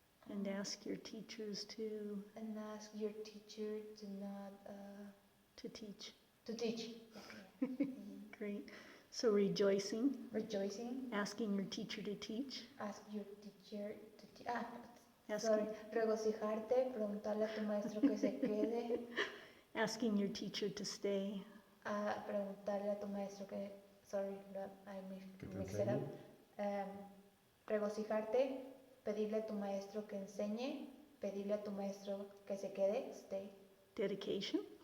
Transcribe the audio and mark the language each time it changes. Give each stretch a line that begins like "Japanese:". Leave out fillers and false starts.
English: And ask your teachers And ask your teacher to not to teach. to teach. Great. So rejoicing, Rejoicing. asking your teacher to teach. Ask your teacher to teach. Asking,
Spanish: Sorry. Regocijarte. Preguntarle a tu maestro que se quede.
English: asking your teacher to stay.
Spanish: Preguntarle a tu maestro que.
English: Sorry, I
Spanish: Que te
English: mixed it up.
Spanish: enseñe. Regocijarte. Pedirle a tu maestro que enseñe. Pedirle a tu maestro que se quede. Stay.
English: Dedication